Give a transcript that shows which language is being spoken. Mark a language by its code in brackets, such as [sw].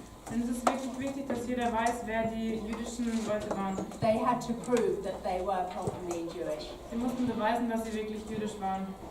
[de] Denn es ist wirklich wichtig, dass jeder weiß, wer die jüdischen Leute waren. [en] They had to prove that they were properly Jewish. [de] Sie mussten beweisen, dass sie wirklich jüdisch waren.